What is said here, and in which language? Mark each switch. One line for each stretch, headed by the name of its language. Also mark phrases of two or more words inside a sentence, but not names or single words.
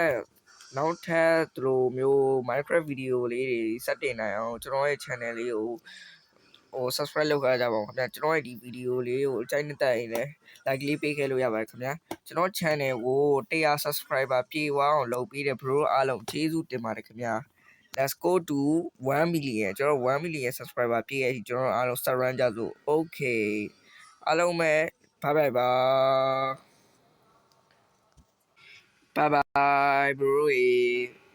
Burmese: ပ်သူတို့မျိုး Minecraft ဗီဒီယိုလေးတွေစတင်နိုင်အောင်ကျွန်တော်ရဲ့ channel လေးကိုsubscribe လုပ် ကြပါဦးခင်ဗျာကျွန်တော်ရဲ့ဒီဗီဒီယိုလေးကိုအကြိုက်နှစ်သက်ရင်လည်း like လေးပေးခဲ့လို့ရပါတယ်ခင်ဗျာကျွန်တော် channel ကို100 subscriber ပြေဝအောင်လုပ်ပေးတဲ့ bro အားလုံးကျေးဇူးတင်ပါတယ်ခင်ဗျာ
English: Let's go to 1 million
Burmese: ကျွန်တော်1 million subscriber ပြည့်ရည်ကျွန်တော်အားလုံး surround ကြစို့ okay အားလုံးပဲ
English: bye bye bro